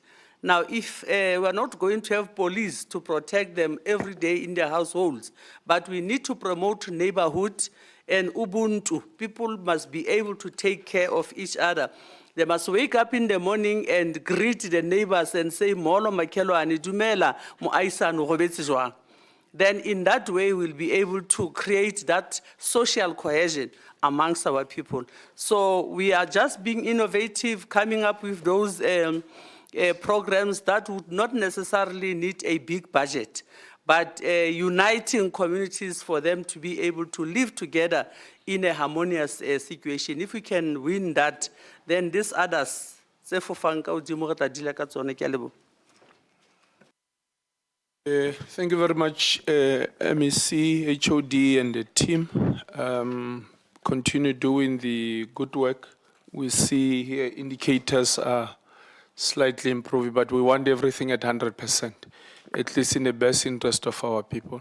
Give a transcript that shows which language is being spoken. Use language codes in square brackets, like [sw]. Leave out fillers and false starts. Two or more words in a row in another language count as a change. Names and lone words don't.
[en] Now, if we're not going to have police to protect them every day in their households, but we need to promote neighborhood and Ubuntu. People must be able to take care of each other. They must wake up in the morning and greet the neighbors and say, [xh] Molo Makelwane, [st] dumela, mo aisano go betse jwang. [en] Then in that way, we'll be able to create that social cohesion amongst our people. So we are just being innovative, coming up with those programs that would not necessarily need a big budget, but uniting communities for them to be able to live together in a harmonious situation. If we can win that, then these others, [st] tse fofang ka hodimo re tla dila ka tsone. Ke a leboha. [en] Thank you very much, MEC, HOD, and the team. Continue doing the good work. We see here indicators are slightly improving, but we want everything at 100%, at least in the best interest of our people.